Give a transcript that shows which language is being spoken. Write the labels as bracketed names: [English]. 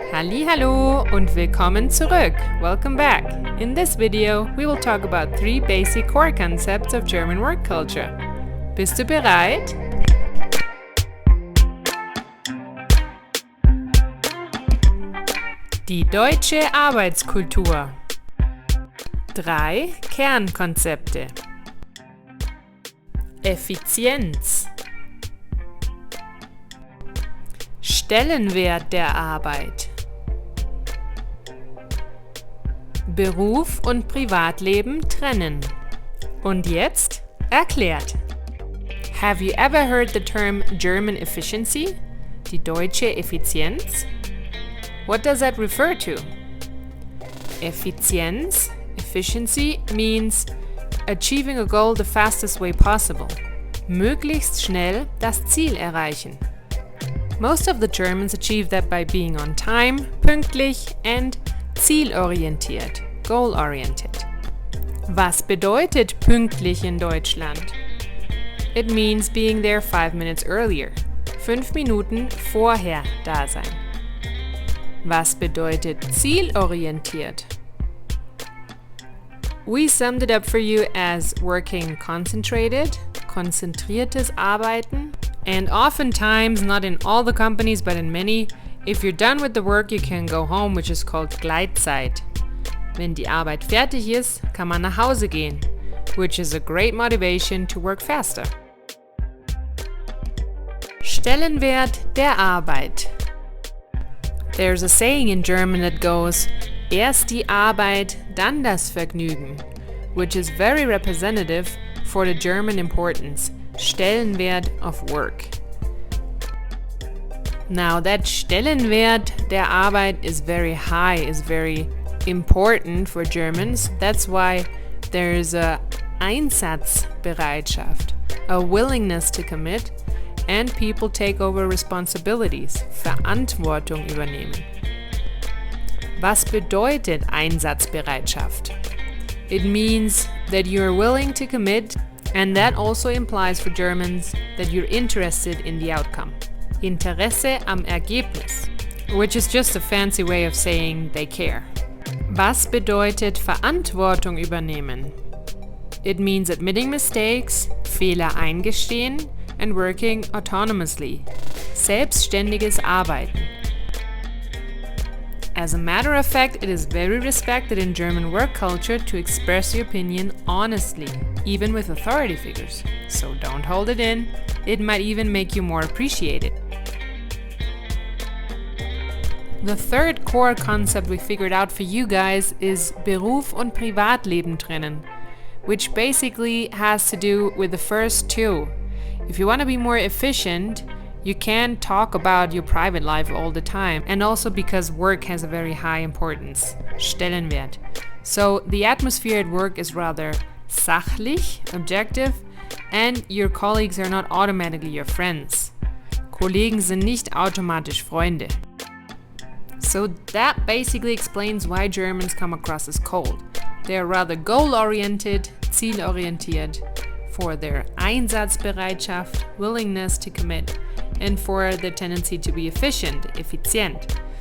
[German] Hallo und willkommen zurück. [English] Welcome back. In this video, we will talk about 3 basic core concepts of German work culture. [German] Bist du bereit? Die deutsche Arbeitskultur. 3 Kernkonzepte. Effizienz. Stellenwert der Arbeit. Beruf und Privatleben trennen. Und jetzt erklärt. [English] Have you ever heard the term German efficiency? [German] Die deutsche Effizienz? [English] What does that refer to? Efficiency means achieving a goal the fastest way possible. [German] Möglichst schnell das Ziel erreichen. [English] Most of the Germans achieve that by being on time, pünktlich and zielorientiert, goal-oriented. [German] Was bedeutet pünktlich in Deutschland? [English] It means being there 5 minutes earlier, [German] 5 Minuten vorher da sein. Was bedeutet zielorientiert? [English] We summed it up for you as working concentrated, [German] konzentriertes Arbeiten, [English] and oftentimes, not in all the companies but in many, if you're done with the work you can go home, which is called Gleitzeit. [German] Wenn die Arbeit fertig ist, kann man nach Hause gehen, [English] which is a great motivation to work faster. [German] Stellenwert der Arbeit. [English] There's a saying in German that goes, [German] erst die Arbeit, dann das Vergnügen, [English] which is very representative for the German importance, Stellenwert of work. Now that [German] Stellenwert der Arbeit [English] is very high, is very important for Germans. That's why there's a Einsatzbereitschaft, a willingness to commit, and people take over responsibilities, [German] Verantwortung übernehmen. Was bedeutet Einsatzbereitschaft? [English] It means that you're willing to commit, and that also implies for Germans that you're interested in the outcome. [German] Interesse am Ergebnis, [English] which is just a fancy way of saying they care. [German] Was bedeutet Verantwortung übernehmen? [English] It means admitting mistakes, [German] Fehler eingestehen, [English] and working autonomously. [German] Selbstständiges Arbeiten. [English] As a matter of fact, it is very respected in German work culture to express your opinion honestly, even with authority figures. So don't hold it in. It might even make you more appreciated. The third core concept we figured out for you guys is [German] Beruf und Privatleben trennen, [English] which basically has to do with the first two. If you want to be more efficient, you can't talk about your private life all the time, and also because work has a very high importance, Stellenwert. So the atmosphere at work is rather sachlich, objective, and your colleagues are not automatically your friends. [German] Kollegen sind nicht automatisch Freunde. [English] So that basically explains why Germans come across as cold. They are rather goal-oriented, zielorientiert, for their Einsatzbereitschaft, willingness to commit, and for their tendency to be efficient, effizient.